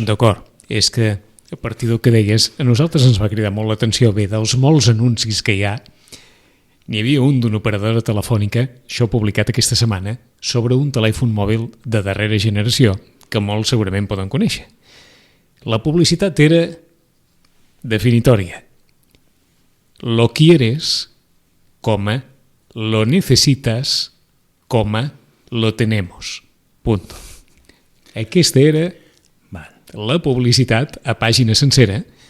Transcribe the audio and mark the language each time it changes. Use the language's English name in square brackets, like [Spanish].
[Catalan] D'acord, és que a partir del que deies, a nosaltres ens va cridar molt l'atenció, bé, dels molts anuncis que hi ha, n'hi havia un d'una operadora telefònica, això publicat aquesta setmana, sobre un telèfon mòbil de darrera generació, que molts segurament poden conèixer. La publicitat era definitòria. [Spanish] Lo quieres, coma, lo necesitas, coma, lo tenemos. Punto. [Catalan] Aquesta era la publicitat a pàgina sencera.